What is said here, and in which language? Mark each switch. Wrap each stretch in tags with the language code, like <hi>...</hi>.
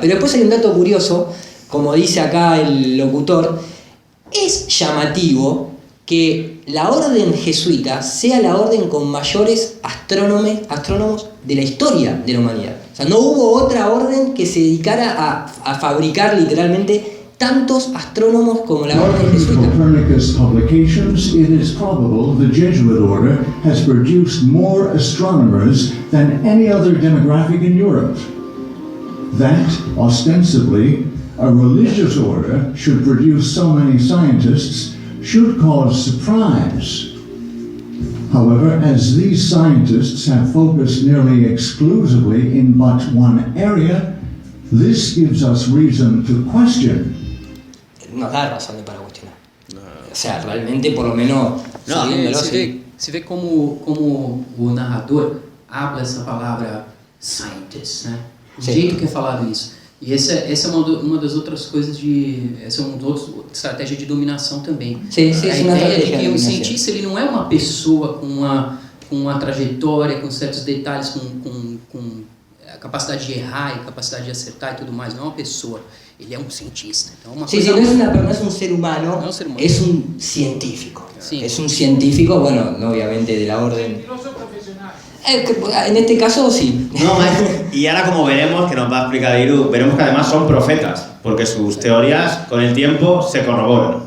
<es>Pero después hay un dato curioso, como dice acá el locutor, es llamativo que la orden jesuita sea la orden con mayores astrónomos de la historia de la humanidad. O sea, no hubo otra orden que se dedicara a fabricar literalmente tantos astrónomos como la orden jesuita.</es> <en>Copernicus publications, it is probable the Jesuit order has produced more astronomers than any other demographic in Europe. That, ostensibly, a religious order should produce so many scientists should cause surprise. However, as these scientists have focused nearly exclusively in but one area, this gives us reason to question.</en> <es>Nos da razones para cuestionar. O sea, realmente, por lo menos,</es> <pt>se vê como o narrador</pt> <es>habla</es> <pt>essa palavra scientist, né? O jeito que é falado isso. E essa é uma das outras coisas essa é uma outra estratégia de dominação também. A ideia de que um cientista ele não é uma pessoa com uma trajetória, com certos detalhes, com a capacidade de errar e capacidade de acertar e tudo mais. Não é uma pessoa, ele é um cientista. Então, no</pt> <es>es un ser humano, es un científico. Sí. Es un científico, bueno, obviamente de la orden. En este caso sí. No, y ahora como veremos, que nos va a explicar Iru, veremos que además son profetas, porque sus teorías con el tiempo se corroboran.</es>